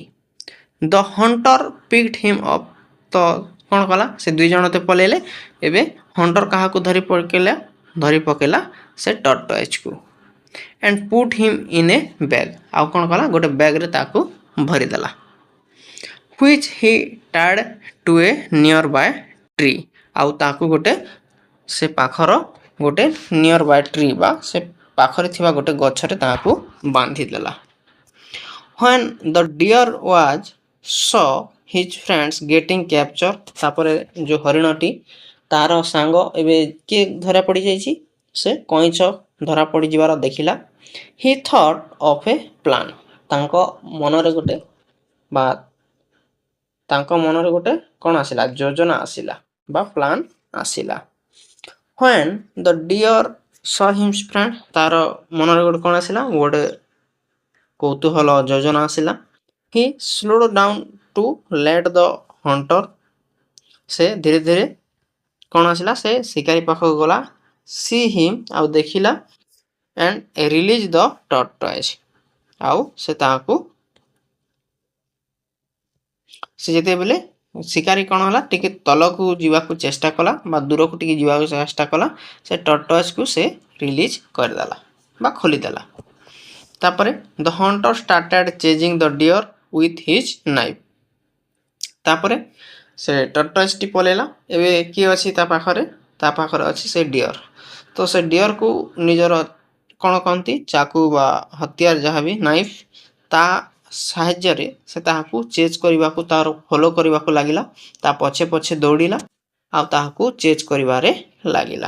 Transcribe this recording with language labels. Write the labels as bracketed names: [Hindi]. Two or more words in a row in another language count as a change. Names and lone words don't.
[English] the hunter picked him up, [Odia] ତ କ'ଣ କଲା, ସେ 2 ଜଣ ତ ପଳେଇଲେ, ଏବେ ହଣ୍ଟର କାହାକୁ ଧରି ପକେଇଲା, ସେ ଟର୍ଟଏଜ୍କୁ, [English] and put him in a bag, [Odia] ଆଉ କ'ଣ କଲା, ଗୋଟେ ବ୍ୟାଗ୍ରେ ତାକୁ ଭରିଦେଲା, [English] which he tied to a near by tree, [Odia] ଆଉ ତାକୁ ଗୋଟେ ସେ ପାଖର ଗୋଟେ [English] near by tree [Odia] ବା ସେ ପାଖରେ ଥିବା ଗୋଟେ ଗଛରେ ତାହାକୁ ବାନ୍ଧିଦେଲା। [English] When the deer was saw his friends getting captured, [Odia] ତାପରେ ଯେଉଁ ହରିଣଟି ତାର ସାଙ୍ଗ ଏବେ କିଏ ଧରା ପଡ଼ିଯାଇଛି, ସେ କଇଁଛ ଧରା ପଡ଼ିଯିବାର ଦେଖିଲା, [English] he thought of a plan, [Odia] ତାଙ୍କ ମନରେ ଗୋଟେ କ'ଣ ଆସିଲା, ଯୋଜନା ଆସିଲା ବା ପ୍ଲାନ୍ ଆସିଲା। [English] when the deer saw his friend, [Odia] ତାର ମନରେ ଗୋଟେ କ'ଣ ଆସିଲା, ଗୋଟେ କୌତୂହଳ ଯୋଜନା ଆସିଲା, [English] he slowed down to let the hunter, [Odia] ସେ ଧୀରେ ଧୀରେ କ'ଣ ଆସିଲା, ସେ ଶିକାରୀ ପାଖକୁ ଗଲା, [English] see him, [Odia] ଆଉ ଦେଖିଲା, [English] and release the tortoise, [Odia] ଆଉ ସେ ତାହାକୁ, ସେ ଯେତେବେଳେ ଶିକାରୀ କ'ଣ ହେଲା, ଟିକେ ତଳକୁ ଯିବାକୁ ଚେଷ୍ଟା କଲା ବା ଦୂରକୁ ଟିକେ ଯିବାକୁ ଚେଷ୍ଟା କଲା, ସେ ଟର୍ଟଏଜ୍କୁ ସେ ରିଲିଜ୍ କରିଦେଲା ବା ଖୋଲିଦେଲା। ତାପରେ [English] the hunter started chasing the deer with his knife, [Odia] ତାପରେ ସେ ଟର୍ଟଏଜ୍ଟି ପଳେଇଲା, ଏବେ କିଏ ଅଛି ତା ପାଖରେ ଅଛି ସେ ଡିଅର୍, ତ ସେ ଡିଅର୍କୁ ନିଜର କ'ଣ କହନ୍ତି, ଚାକୁ ବା ହତିଆର ଯାହା ବି ନାଇଫ୍, ତା ସାହାଯ୍ୟରେ ସେ ତାହାକୁ ଚେଜ୍ କରିବାକୁ, ତାର ଫଲୋ କରିବାକୁ ଲାଗିଲା, ତା ପଛେ ପଛେ ଦୌଡ଼ିଲା, ଆଉ ତାହାକୁ ଚେଜ୍ କରିବାରେ ଲାଗିଲା।